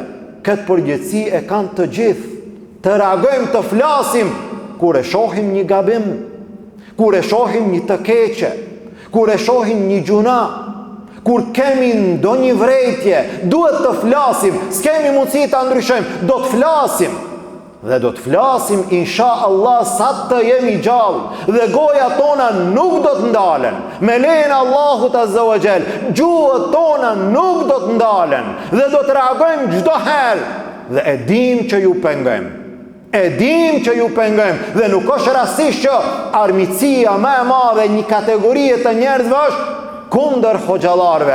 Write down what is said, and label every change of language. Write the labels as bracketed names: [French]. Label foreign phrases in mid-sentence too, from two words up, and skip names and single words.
[Albanian] Këtë përgjegjësi e kanë të gjithë. Të reagojmë, të flasim kur e shohim një gabim, kur e shohim një të keqe, kur e shohim një gjuna, kur kemi ndonjë vrejtje, duhet të flasim, s'kemi mundësi ta ndryshojmë, do të flasim. Dhe do të flasim [Arabic] إن شاء الله [Albanian] sa të jemi gjallë, dhe goja tona nuk do të ndalen. Me lejen e Allahut [Arabic] عز وجل, [Albanian] gjuhët tona nuk do të ndalen, dhe do të reagojmë çdo herë. Dhe e dim që ju pengojmë. Dhe nuk është rastisht që armiqësia më e madhe një kategorie të njerëzve është kundër hoxhallarëve.